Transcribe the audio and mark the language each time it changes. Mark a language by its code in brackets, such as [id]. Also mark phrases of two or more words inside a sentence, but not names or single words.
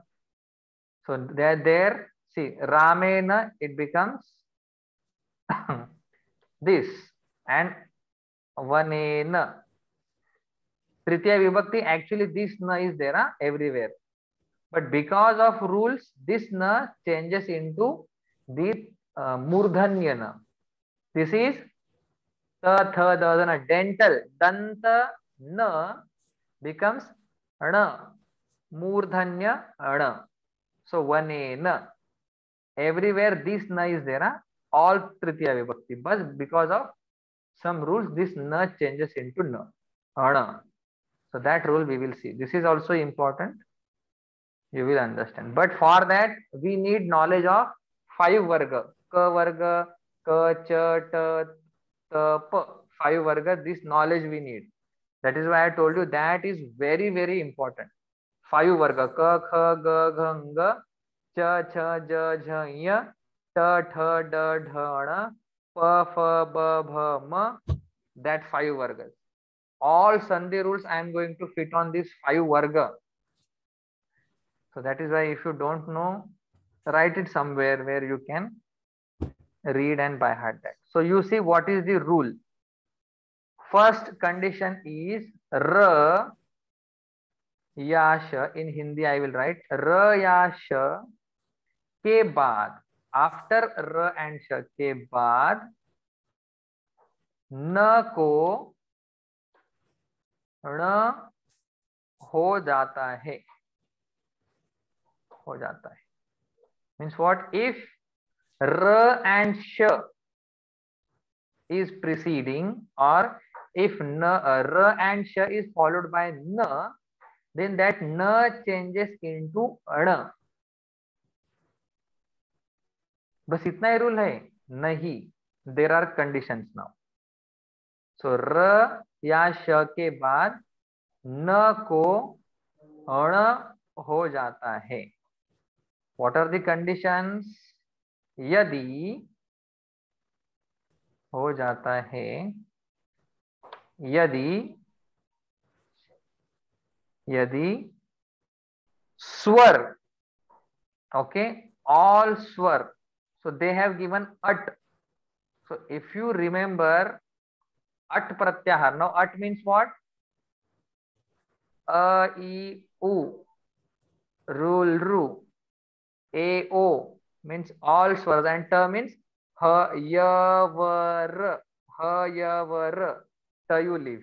[en] So there, see, Ramena, it becomes this, and Vanena. [sa] Tritiya Vibhakti, [en] actually this na is there everywhere. But because of rules, this na changes into the murdhanya na. This is ta, tha, da, na, dental. Danta na becomes na. Murdhanya na. So vanena. Everywhere this na is there. All [sa] tritiya vibhakti. [en] But because of some rules, this na changes into na. Ana. So that rule we will see. This is also important. You will understand. But for that, we need knowledge of 5 varga. [sa] Ka varga, [en] ka, cha, ta, ta, pa. 5 varga, this knowledge we need. That is why I told you that is very, very important. 5 varga. [sa] Ka, kha, ga, gha, nga, cha, cha, ja, jha, ya, ta, tha, da, dha, na, pa, fa, ba, bha, ma. [en] That 5 vargas. All Sandhi rules I am going to fit on this 5 varga. So that is why if you don't know, write it somewhere where you can read and by heart that. So you see what is the rule. First condition is ra, ya, sha. In Hindi I will write ra, ya, sha [hi] के बाद. [en] After ra and [hi] श के बाद न को ण हो जाता है, हो जाता है। [en] means what? if r and sh is preceding, or if n, r and sh is followed by n, then that n changes into ण। [hi] बस इतना ही रूल है? [en] नहीं, there are conditions now. [hi] सो र या श के बाद न को ण हो जाता है। [en] what are the conditions? [hi] यदि हो जाता है, यदि यदि स्वर, [en] okay, all swar, so they have given at. So if you remember [sa] at pratyahar, [en] now at means what? A, I, U, rul, ru, a, o means all swars, and ta means ha, ya, va, ra, ha, ya, va, ra, ta you leave.